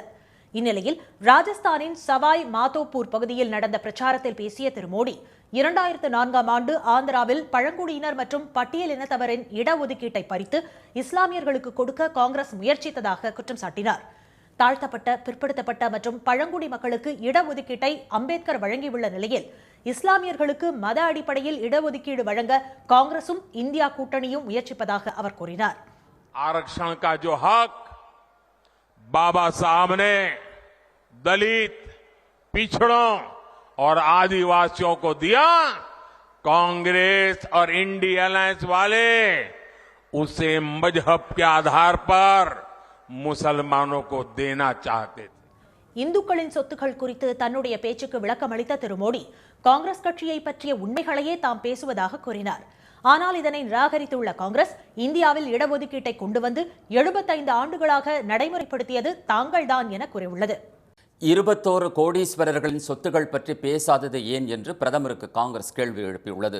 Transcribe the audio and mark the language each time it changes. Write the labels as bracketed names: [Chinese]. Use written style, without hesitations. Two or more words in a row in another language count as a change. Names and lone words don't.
[Tamil] இந்நிலையில் ராஜஸ்தானின் சவாய் மாதோப்பூர் பகுதியில் நடந்த பிரச்சாரத்தில் பேசிய திரு மோடி, 2004ஆம் ஆண்டு ஆந்திராவில் பழங்குடியினர் மற்றும் பட்டியலினத்தவரின் இடஒதுக்கீட்டை பறித்து இஸ்லாமியர்களுக்கு கொடுக்க காங்கிரஸ் முயற்சித்ததாக குற்றம் சாட்டினார். தாழ்த்தப்பட்ட, பிற்படுத்தப்பட்ட மற்றும் பழங்குடி மக்களுக்கு இடஒதுக்கீட்டை அம்பேத்கர் வழங்கியுள்ள நிலையில் இஸ்லாமியர்களுக்கு மத அடிப்படையில் இடஒதுக்கீடு வழங்க காங்கிரசும் இந்தியா கூட்டணியும் முயற்சிப்பதாக அவர் கூறினார். [Hindi] आरक्षण का जो हक बाबा साहब ने दलित, पिछड़ों और आदिवासियों को दिया, कांग्रेस और इंडिया अलायंस वाले उसे मजहब के आधार पर मुसलमानों को देना चाहते थे. [Tamil] இந்துக்களின் சொத்துக்கள் குறித்து தன்னுடைய பேச்சுக்கு விளக்கமளித்த திரு மோடி காங்கிரஸ் கட்சியை பற்றிய உண்மைகளையே தாம் பேசுவதாக கூறினார். ஆனால் இதனை நிராகரித்துள்ள காங்கிரஸ் இந்தியாவில் இடஒதுக்கீட்டை கொண்டு வந்து 75 ஆண்டுகளாக நடைமுறைப்படுத்தியது தாங்கள்தான் என கூறியுள்ளது. 21 கோடீஸ்வரர்களின் சொத்துக்கள் பற்றி பேசாதது ஏன் என்று பிரதமருக்கு காங்கிரஸ் கேள்வி எழுப்பியுள்ளது.